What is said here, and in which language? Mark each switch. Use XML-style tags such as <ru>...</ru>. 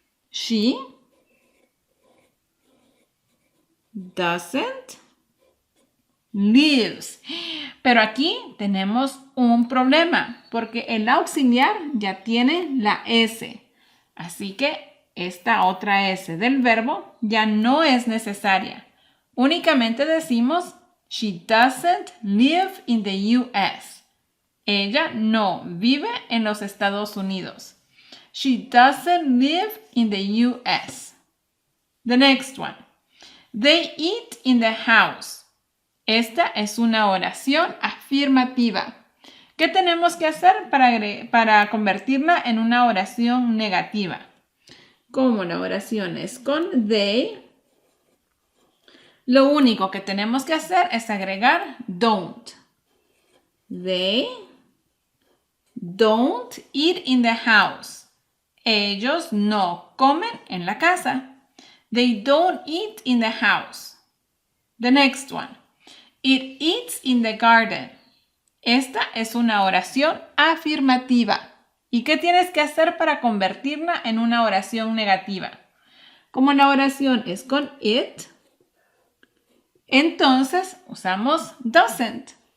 <en>She doesn't lives.</en> <es>Pero aquí tenemos un problema, porque el auxiliar ya tiene la S. Así que esta otra S del verbo ya no es necesaria. Únicamente decimos</es> <en>She doesn't live in the US.</en> <es>Ella no vive en los Estados Unidos.</es> <en>She doesn't live in the US. The next one. They eat in the house.</en> <es>Esta es una oración afirmativa. ¿Qué tenemos que hacer para convertirla en una oración negativa? Como la oración es con they, lo único que tenemos que hacer es agregar don't.</es> <en>They don't eat in the house.</en> <es>Ellos no comen en la casa.</es> <en>They don't eat in the house. The next one. It eats in the garden.</en> <es>Esta es una oración afirmativa. ¿Y qué tienes que hacer para convertirla en una oración negativa? Como la oración es con it, entonces usamos doesn't.</es>